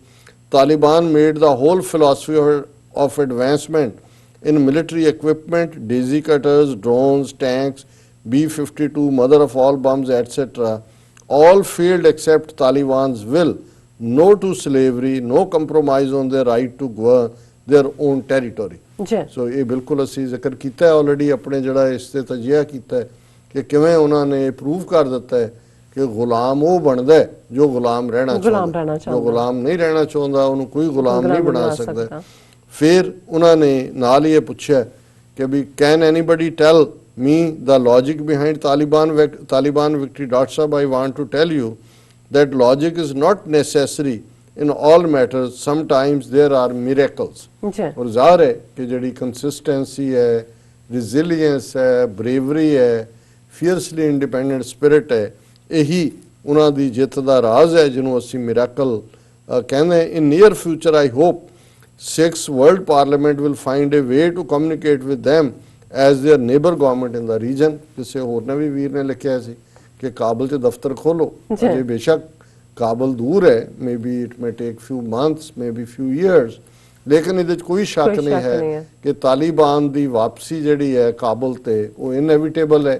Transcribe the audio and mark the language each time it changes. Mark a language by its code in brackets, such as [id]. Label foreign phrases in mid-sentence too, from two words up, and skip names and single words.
[en] Taliban made the whole philosophy of advancement in military equipment, daisy cutters, drones, tanks, B-52, mother of all bombs, etc. all failed except Taliban's will. No to slavery, no compromise on their right to govern their own territory. [pa] So ਇਹ ਬਿਲਕੁਲ ਅਸੀਂ ਜ਼ਿਕਰ ਕੀਤਾ ਹੈ ਆਲਰੇਡੀ ਆਪਣੇ ਜਿਹੜਾ ਇਸ ਤੇ ਤਜਜ਼ੀਆ ਕੀਤਾ ਹੈ ਕਿ ਕਿਵੇਂ ਉਹਨਾਂ ਨੇ ਪ੍ਰੂਵ ਕਰ ਦਿੱਤਾ ਹੈ ਕਿ ਗੁਲਾਮ ਉਹ ਬਣਦਾ ਹੈ ਜੋ ਗੁਲਾਮ ਰਹਿਣਾ ਚਾਹੁੰਦਾ, ਜੋ ਗੁਲਾਮ ਨਹੀਂ ਰਹਿਣਾ ਚਾਹੁੰਦਾ ਉਹਨੂੰ ਕੋਈ ਗੁਲਾਮ ਨਹੀਂ ਬਣਾ ਸਕਦਾ। ਫਿਰ ਉਹਨਾਂ ਨੇ ਨਾਲ ਹੀ ਇਹ ਪੁੱਛਿਆ ਕਿ [en] we can anybody tell me the logic behind Taliban victory? Dr. Sahab, I want to tell you that logic is not necessary in all matters. Sometimes there are miracles. [hi] और ज़ाहिर है कि जड़ी consistency है, resilience है, bravery है, [en] fiercely independent spirit [pa] ਹੈ, ਇਹੀ ਉਨ੍ਹਾਂ ਦੀ ਜਿੱਤ ਦਾ ਰਾਜ਼ ਹੈ ਜਿਨ੍ਹਾਂ ਅਸੀਂ miracle ਕਹਿਨੇ। [en] In near future I hope 6th World Parliament will find a way to communicate with them as their neighbor government in the region. [pa] ਕਿਸੇ ਹੋਰ ਨੇ ਵੀ ਵੀਰ ਨੇ ਲਿਖਿਆ ਸੀ ਕਿ ਕਾਬਲ 'ਚ ਦਫ਼ਤਰ ਖੋਲੋ। ਅਜੇ ਬੇਸ਼ੱਕ ਕਾਬਲ ਦੂਰ ਹੈ, [en] maybe it may take few months, maybe few years, [pa] ਲੇਕਿਨ ਇਹਦੇ 'ਚ ਕੋਈ ਸ਼ੱਕ ਨਹੀਂ ਹੈ ਕਿ ਤਾਲਿਬਾਨ ਦੀ ਵਾਪਸੀ ਜਿਹੜੀ ਹੈ ਕਾਬਲ ਤੇ ਉਹ ਇਨਐਵਿਟੇਬਲ ਹੈ।